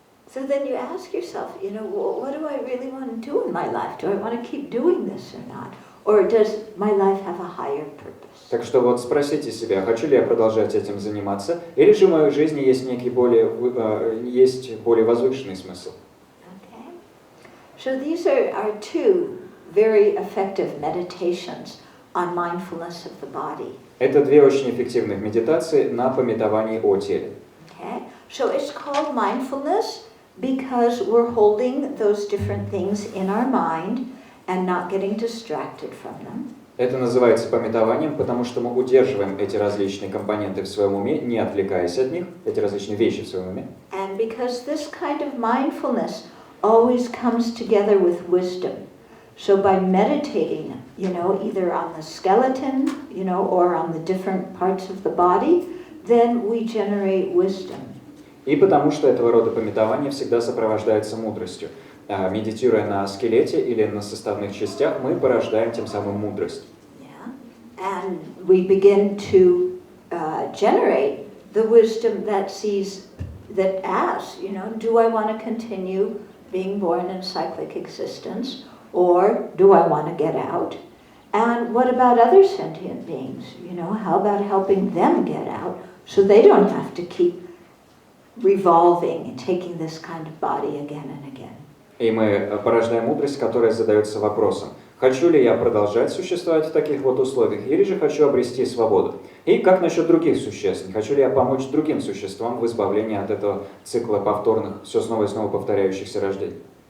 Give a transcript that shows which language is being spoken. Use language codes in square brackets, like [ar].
[en] So then you ask yourself, you know, well, what do I really want to do in my life? Do I want to keep doing this or not? Or does my life have a higher purpose? [ru] Так что вот спросите себя, хочу ли я продолжать этим заниматься, или же в моей жизни есть некий более возвышенный смысл? [en] Okay. So these are two very effective meditations on mindfulness of the body. [ru] Это две очень эффективных медитации на памятовании о теле. [en] Okay. So it's called mindfulness because we're holding those different things in our mind and not getting distracted from them. [ru] Это называется памятованием, потому что мы удерживаем эти различные компоненты в своем уме, не отвлекаясь от них, эти различные вещи в своем уме. [en] And because this kind of mindfulness always comes together with wisdom. So by meditating, you know, either on the skeleton, you know, or on the different parts of the body, then we generate wisdom. [ru] И потому что этого рода памятование всегда сопровождается мудростью. Медитируя на скелете или на составных частях, мы порождаем тем самым мудрость. [en] Yeah. And we begin to generate the wisdom that asks, you know, do I want to continue being born in cyclic existence, or do I want to get out? And what about other sentient beings? You know, how about helping them get out So they don't have to keep revolving and taking this kind of body again and again. [ru] И мы порождаем мудрость, которая задается вопросом: хочу ли я продолжать существовать в таких вот условиях, или же хочу обрести свободу? И как насчет других существ? Не хочу ли я помочь другим существам в избавлении от этого цикла повторных, все снова и снова повторяющихся рождений?